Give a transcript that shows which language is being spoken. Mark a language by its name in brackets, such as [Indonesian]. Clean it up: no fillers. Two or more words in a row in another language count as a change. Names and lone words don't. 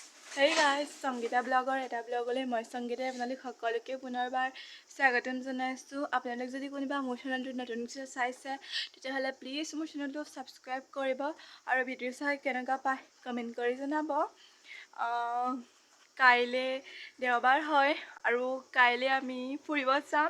[English] Hey guys, [Assamese] Sangeeta blogger এটা ব্লগলৈ মই Sangeeta আপোনালোক সকলোকে পুনৰবাৰ স্বাগতম জনাইছো। আপোনালোক যদি কোনোবা মোৰ চেনেলটো নতুনকৈ চাইছে তেতিয়াহ'লে প্লিজ মোৰ চেনেলটো সাবস্ক্ৰাইব কৰিব আৰু ভিডিঅ' চাই কেনেকুৱা পায় কমেন্ট কৰি জনাব। কাইলে দেওবাৰ হয় আৰু কাইলে আমি ফুৰিব যাম।